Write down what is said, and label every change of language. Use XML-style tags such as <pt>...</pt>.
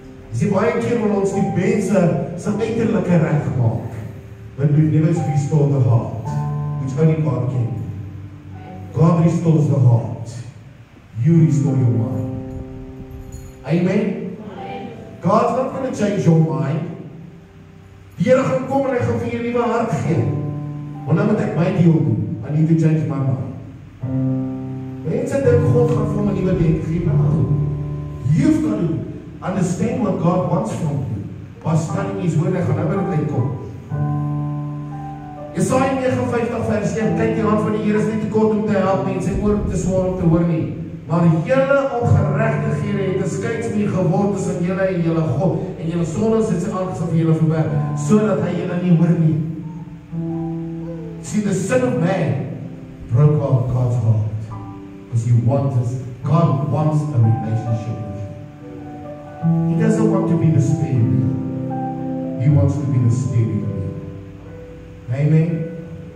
<af>Jy sien baie keer wil ons die mense se uiterlike reg maak.</af> <en>But we've never restored the heart, which only God can. God restores the heart. You restore your mind. Amen? God's not going to change your mind.</en> <af>Die Here gaan kom en hy gaan vir jou 'n nuwe hart gee. Want nou moet ek my deel doen.</af> <en>I need to change my mind.</en> <af>Mense dink God gaan vir my 'n nuwe denke gee.</af> <en>No. You've got to understand what God wants from you. By studying His word,</en> <af>hy gaan nou weer uitkom. Jesaja 59 vers 1, kyk die hand van die Here is nie te kort om te help nie, en sy oor te swaar om te hoor nie. Maar julle ongeregtighede het 'n skeidsmuur geword tussen julle en julle God, en julle sondes het sy aangesig vir julle verberg, sodat hy julle nie hoor nie.</af> <en>See, the Son of Man broke off God's heart, because God wants a relationship with you. He doesn't want to be the steering wheel. He wants to be the steering wheel. Amen.</en>